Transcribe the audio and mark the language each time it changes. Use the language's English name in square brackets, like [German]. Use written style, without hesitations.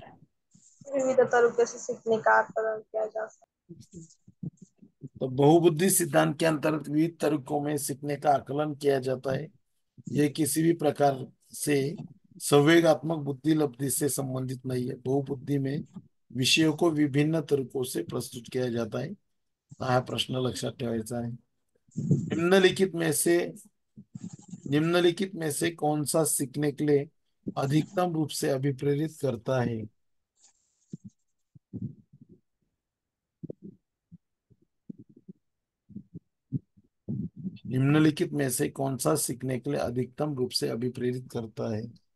[Hindi] विविध तरीके से सीखने का आकलन किया जा सकता तो बहुबुद्धि सिद्धांत के अंतर्गत विविध तरीकों में सीखने का आकलन किया जाता है। यह किसी भी प्रकार से संवेगात्मक बुद्धि लब्धि से संबंधित नहीं है। बहुबुद्धि में विषयों को विभिन्न तरीकों से प्रस्तुत किया जाता है। [Marathi] हा प्रश्न लक्षात ठेवायचा आहे। [Hindi] निम्नलिखित में से कौन सा सीखने के लिए अधिकतम रूप से अभिप्रेरित करता है? निम्नलिखित में से कौन सा सीखने के लिए अधिकतम रूप से अभिप्रेरित करता है?